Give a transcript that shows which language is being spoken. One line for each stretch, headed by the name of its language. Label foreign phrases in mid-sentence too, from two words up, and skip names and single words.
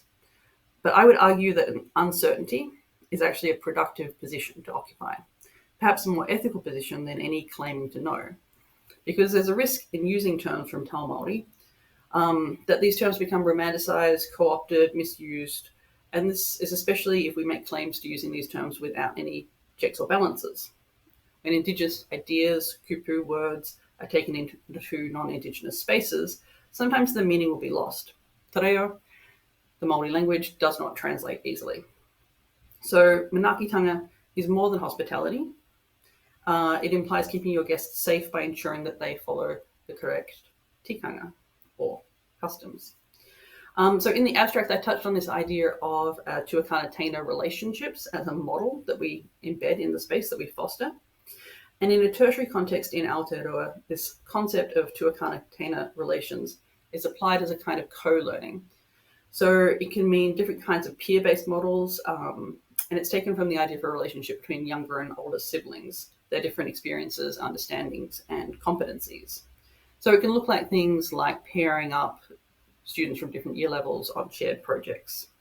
English: But I would argue that an uncertainty is actually a productive position to occupy, perhaps a more ethical position than any claiming to know, because there's a risk in using terms from
Māori: Tau Māori
English: that these terms become romanticized, co-opted, misused, and this is especially if we make claims to using these terms without any checks or balances. When Indigenous ideas, kupu words, are taken into non-Indigenous spaces, sometimes the meaning will be lost.
Māori: Te reo,
English: the Māori language, does not translate easily. So manakitanga is more than hospitality. It implies keeping your guests safe by ensuring that they follow the correct tikanga or customs. So in the abstract, I touched on this idea of tuakana-taina relationships as a model that we embed in the space that we foster. And in a tertiary context in Aotearoa, this concept of tuakana-taina relations is applied as a kind of co-learning. So it can mean different kinds of peer-based models And it's taken from the idea of a relationship between younger and older siblings, their different experiences, understandings, and competencies. So it can look like things like pairing up students from different year levels on shared projects.